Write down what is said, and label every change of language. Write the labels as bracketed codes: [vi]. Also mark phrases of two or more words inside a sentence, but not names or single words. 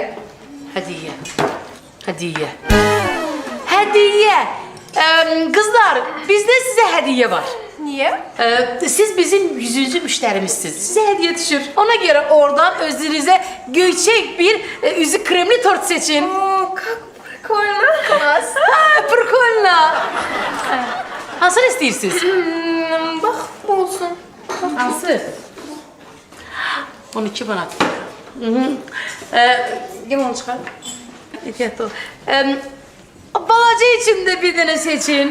[az] Hədiyyə. Hədiyyə. Hədiyyə. Qızlar, bizdə sizə hədiyyə var. Niyə? Siz bizim 100-cü müştərimizsiniz. Sizə hədiyyə düşür. Ona görə oradan özünüzə göyçək bir üzü kremli tort seçin. [ru] Как прикольно. Класс. Прикольно. [az] Hansını istəyirsiniz? Bax, bu olsun. Hansı? 12 manat. Limon çıxar. Ehtiyatlı ol. Balaca için de bir dənə seçin.